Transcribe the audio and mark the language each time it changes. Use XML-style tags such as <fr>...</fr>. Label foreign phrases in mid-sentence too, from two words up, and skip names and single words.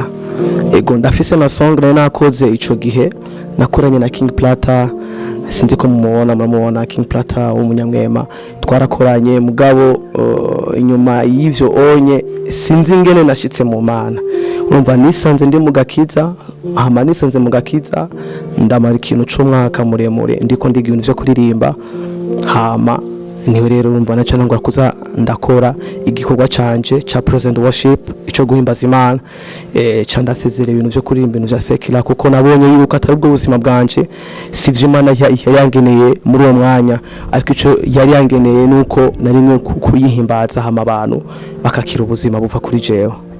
<rn>Ego ndafise na song nakoze ico gihe nakoranye na King Plata, sinzi ko mumubona King Plata w'umunyamwema, twarakoranye mugabo inyuma y'ivyo onye sinzi ingene nashitse mu Mana. Urumva nisanze ndi mu gakiza, hama nisanze mu gakiza ndamara ikintu c'umwaka muremure ndiko ndiga ibintu vyo kuririmba, hama niwe rero urumva naca nangura kuza ndakora igikorwa canje ca</rn> <en>praise and worship,</en> <rn>ico guhimbaza Imana. Ca ndasezera ibintu vyo kuririmba ibintu vya secular kuko nabonye yuko atari ubwo buzima bwanje, sivyo Imana yangeneye muri uwo mwanya, ariko ico yari yangeneye nuko nari mwe kuyihimbaza hama abantu bakakira ubuzima buva kuri jewe.</rn>